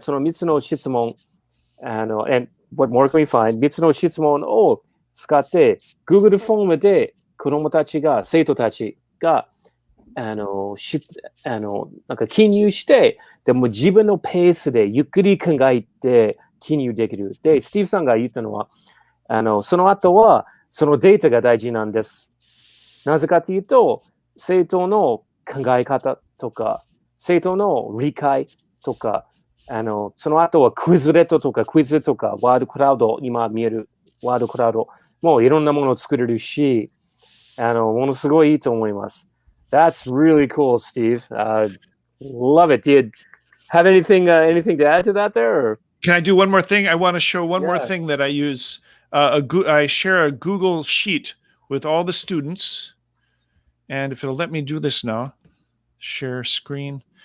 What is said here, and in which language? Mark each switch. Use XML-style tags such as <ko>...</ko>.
<ja>その3つの質問、</ja> <en>and what more can we find?</en> <ja>3つの質問を使って、Google フォームで子供たちが、生徒たちが、なんか記入して、でも自分のペースでゆっくり考えて記入できる。で、スティーブさんが言ったのは、その後は、そのデータが大事なんです。なぜかというと、生徒の考え方とか、生徒の理解とか、その後はクイズレットとか、クイズとか、ワードクラウド、今見えるワードクラウド、もういろんなものを作れるし、ものすごいいいと思います。</ja> <en>That's really cool, Steve. Love it. Do you have anything to add to that there? Or? Can I do one more thing? I want to show one more thing that I use. I share a Google Sheet with all the students. And if it'll let me do this now, share screen.</en>